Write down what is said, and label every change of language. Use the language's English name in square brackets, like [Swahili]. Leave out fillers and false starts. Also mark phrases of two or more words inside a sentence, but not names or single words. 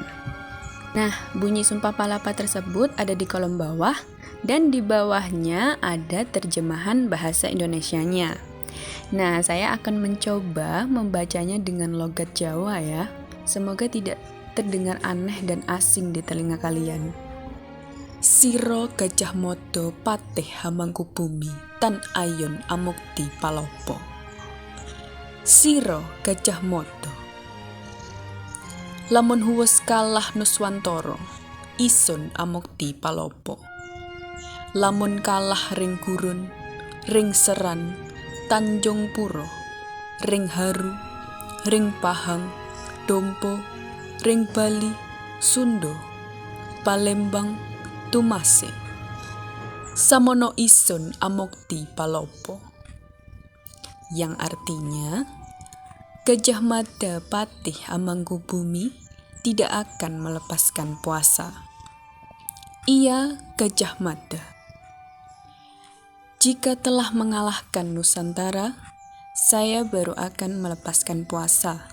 [Indonesian] Nah, bunyi Sumpah Palapa tersebut ada di kolom bawah dan di bawahnya ada terjemahan bahasa Indonesianya. Nah, saya akan mencoba membacanya dengan logat Jawa ya. Semoga tidak terdengar aneh dan asing di telinga kalian. [Kawi] Siro Gajah Mada patih Hamangkubumi tan ayun amukti palopo. Siro Gajah Mada lamun huwes kalah Nuswantara isun amukti palopo. Lamun kalah ring gurun ring seran Tanjung Puro, ring Haru, ring Pahang, Dompo, ring Bali, Sundo, Palembang, Tumase. Samono isun amukti palopo. [Indonesian] Yang artinya, Gajah Mada Patih Hamangkubumi tidak akan melepaskan puasa. Ia Gajah Mada. Jika telah mengalahkan Nusantara, saya baru akan melepaskan puasa.